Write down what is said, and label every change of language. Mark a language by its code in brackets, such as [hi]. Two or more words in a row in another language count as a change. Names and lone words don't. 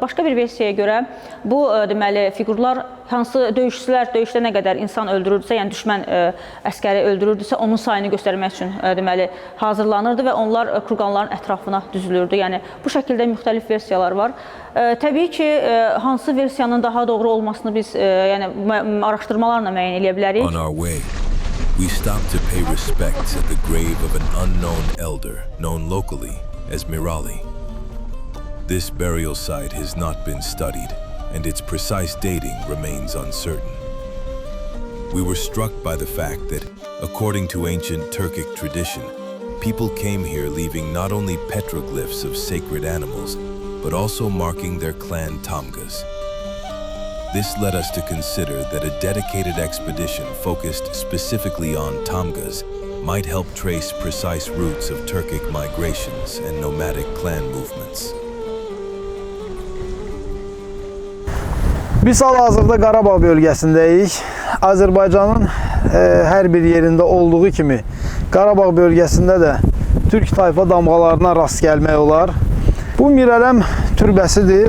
[az] Başqa bir versiyaya görə bu deməli fiqurlar hansı döyüşçülər döyüşdə nə qədər insan öldürürdüsə, yəni düşmən əskəri öldürürdüsə, onun sayını göstərmək üçün deməli hazırlanırdı və onlar kurqanların ətrafına düzülürdü. Yəni bu şəkildə müxtəlif versiyalar var. Təbii ki, hansı versiyanın daha doğru olmasını biz yəni araşdırmalarla müəyyən edə bilərik. [en] On our way, we stopped to pay respects at the grave of an unknown elder known locally as Mirali. This burial site has not been studied, and its precise dating remains uncertain. We were struck by the fact that, according to ancient Turkic tradition, people came here leaving not only petroglyphs of sacred animals, but also marking their clan tamgas. This led us to consider that a dedicated expedition focused specifically on tamgas might help trace precise routes of Turkic migrations and nomadic clan movements. [az] Biz hal-hazırda Qarabağ bölgəsindəyik. Azərbaycanın hər bir yerində olduğu kimi Qarabağ bölgəsində də türk tayfa damğalarına rast gəlmək olar. Bu Mirələm türbəsidir.